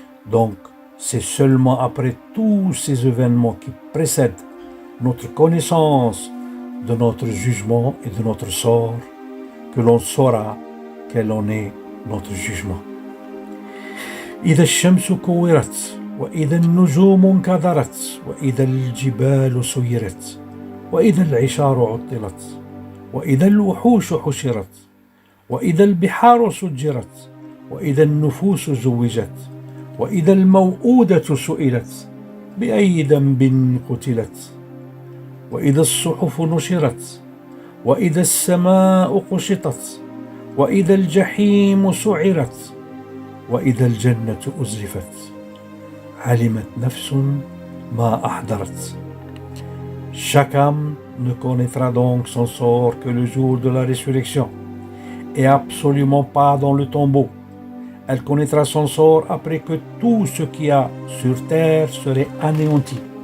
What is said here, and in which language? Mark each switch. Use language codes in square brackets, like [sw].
[fr] Donc, c'est seulement après tous ces événements qui précèdent notre connaissance de notre jugement et de notre sort que l'on saura quel en est notre jugement. [ar] إذا الشمس كورت وإذا النجوم انكدرت وإذا الجبال سيرت وإذا العشار عطلت وإذا الوحوش حشرت وإذا البحار سجرت وإذا النفوس زوجت وإذا الموءودة سئلت بأي ذنب قتلت وإذا الصحف نشرت وإذا السماء قشطت وإذا الجحيم سعرت وإذا الجنة أزلفت علمت نفس ما أحضرت. [fr] Chaque âme ne connaîtra donc son sort que le jour de la résurrection, et absolument pas dans le tombeau. Elle connaîtra son sort après que tout ce qu'il y a sur terre serait anéanti.